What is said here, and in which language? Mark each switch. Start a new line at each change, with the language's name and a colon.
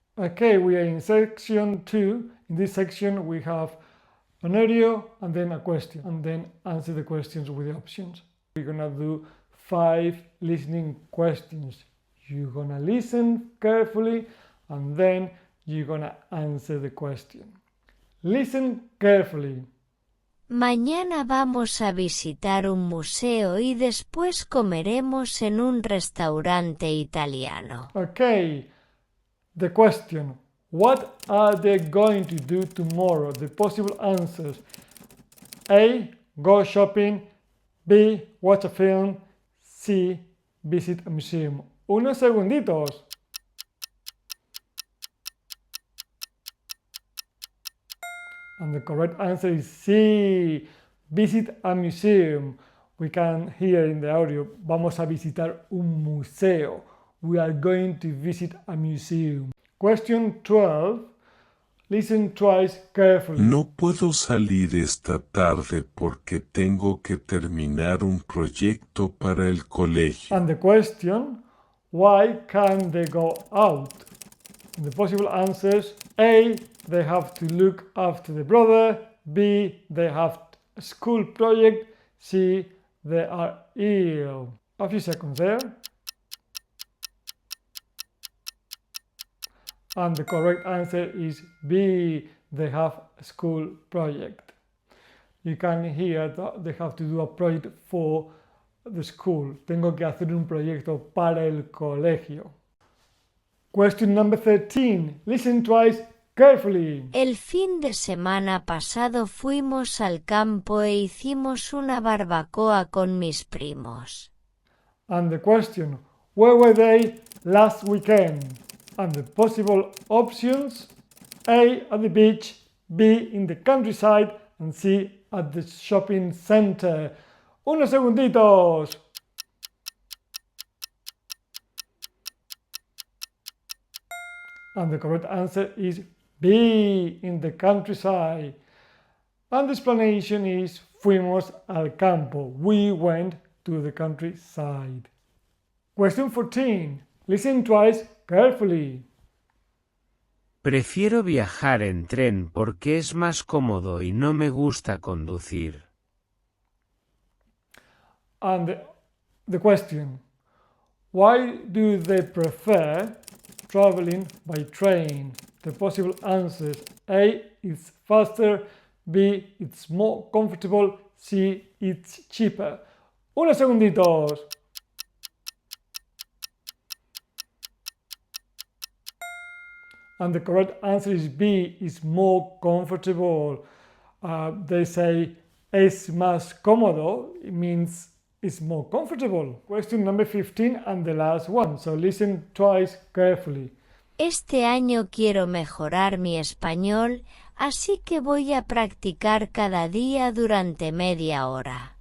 English: Okay, we are in section 2. In this section we have an audio and then a question, and then answer the questions with the options. We're gonna do 5 listening questions. You're gonna listen carefully and then you're gonna answer the question. Listen carefully.
Spanish: Mañana vamos a visitar un museo y después comeremos en un restaurante italiano.
English: Okay, the question. What are they going to do tomorrow? The possible answers: A, go shopping, B, watch a film, C, visit a museum.
Spanish: Unos segunditos.
English: And the correct answer is C, visit a museum. We can hear in the audio,
Spanish: vamos a visitar un museo.
English: We are going to visit a museum. Question 12. Listen twice carefully.
Spanish: No puedo salir esta tarde porque tengo que terminar un proyecto para el colegio.
English: And the question, why can't they go out? The possible answers: A, they have to look after the brother, B, they have a school project, C, they are ill. A few seconds there. And the correct answer is B, they have a school project. You can hear that they have to do a project for the school.
Spanish: Tengo que hacer un proyecto para el colegio.
English: Question number 13. Listen twice carefully.
Spanish: El fin de semana pasado fuimos al campo e hicimos una barbacoa con mis primos.
English: And the question, where were they last weekend? And the possible options: A, at the beach, B, in the countryside, and C, at the shopping center.
Spanish: Unos segunditos.
English: And the correct answer is B, in the countryside. And the explanation is:
Spanish: fuimos al campo.
English: We went to the countryside. Question 14. Listen twice carefully.
Spanish: Prefiero viajar en tren porque es más cómodo y no me gusta conducir.
English: And the question: why do they prefer traveling by train? The possible answers: A, it's faster, B, it's more comfortable, C, it's cheaper.
Spanish: Unos segunditos.
English: And the correct answer is B, is more comfortable. They say
Spanish: es más cómodo,
English: it means it's more comfortable. Question number 15 and the last one, so listen twice carefully.
Spanish: Este año quiero mejorar mi español, así que voy a practicar cada día durante media hora.